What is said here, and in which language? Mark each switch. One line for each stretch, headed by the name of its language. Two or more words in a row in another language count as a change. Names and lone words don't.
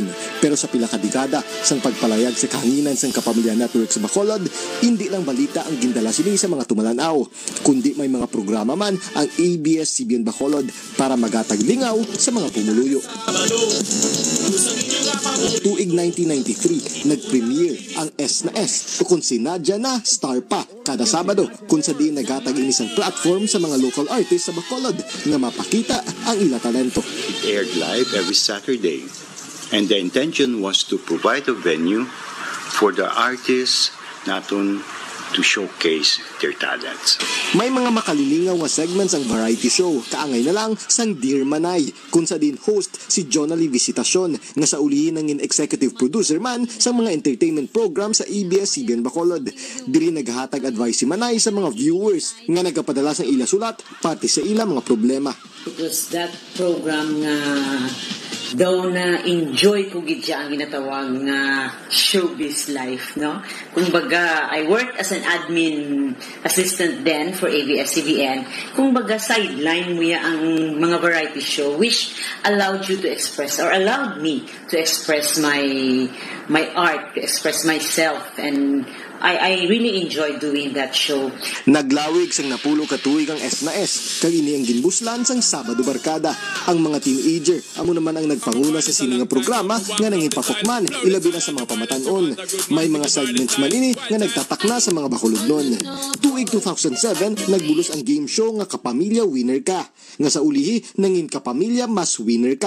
Hiligaynon: Pero sa pila ka dekada sang pagpalayag sa kahanginan sang Kapamilya Network sa Bacolod, hindi lang balita ang gindala sini sa mga tumalanaw, kundi may mga programa man ang ABS-CBN Bacolod para magatag lingaw sa mga pumuluyo. Tuig 1993, nag-premiere ang S na S o kung si Nadia na star pa kada Sabado kung sa di naghatag inisang platform sa mga
English: local artists
Hiligaynon: sa Bacolod nga mapakita ang ila talento.
English: It aired live every Saturday and the intention was to provide a venue for the artists naton to showcase their talents.
Hiligaynon: May mga makalilingaw nga segments ang variety show, kaangay na lang sang Dear Manay, kung sa din host si Jonali Visitacion, nga sa ulihin ng executive producer man sa mga entertainment program sa ABS-CBN Bacolod. Diri naghatag advice si Manay sa mga viewers nga nagapadala sang ila sulat pati sa ila mga problema.
English: It was that program
Hiligaynon: nga daw na enjoy ko gid siya ang ginatawag nga
English: showbiz life,
Hiligaynon: no? Kumbaga,
English: I worked as an admin assistant then for ABS-CBN.
Hiligaynon: Kumbaga, sideline mo ya ang mga variety show
English: which allowed you to express or allowed me to express my art, to express myself, and I really enjoy doing that show.
Hiligaynon: Naglawig sang napulo ka tuig ang S na S, kag ini ang ginbuslan sang Sabado Barkada. Ang mga teenager, amo naman ang nagpanguna sa sini nga programa nga nangipapokman, ilabi na sa mga pamatanon. May mga segments man ini nga nagtatakna sa mga Bacolodnon. Tuig 2007, nagbulos ang game show nga Kapamilya Winner Ka, nga sa ulihi nangin Kapamilya Mas Winner Ka.